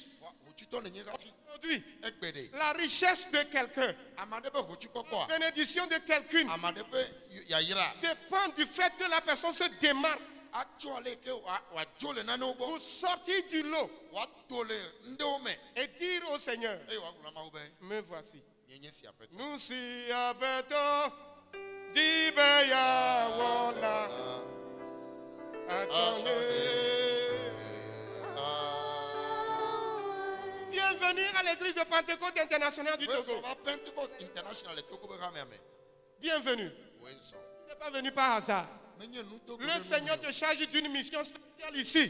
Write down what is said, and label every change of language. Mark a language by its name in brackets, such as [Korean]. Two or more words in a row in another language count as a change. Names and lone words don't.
[French] Aujourd'hui, la richesse de quelqu'un, la bénédiction de quelqu'un dépend du fait que la personne se démarque pour sortir du lot et dire au Seigneur, me voici. Nous si abeto dibeya wona Bienvenue à l'église de Pentecôte internationale du Togo. Bienvenue. Tu n'es pas venu par hasard. Le Seigneur te charge d'une mission spéciale ici.